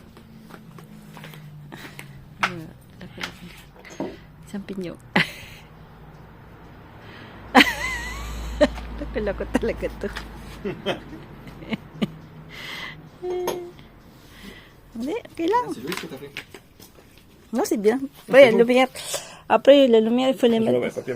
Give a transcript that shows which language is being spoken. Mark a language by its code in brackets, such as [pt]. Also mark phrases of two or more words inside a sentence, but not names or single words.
[tl] Isang pinyo. Lako talaga to. Hindi, okay lang. [fr] No, c'est bien. Ouais, la lumière. Après, la lumière, il faut les mettre.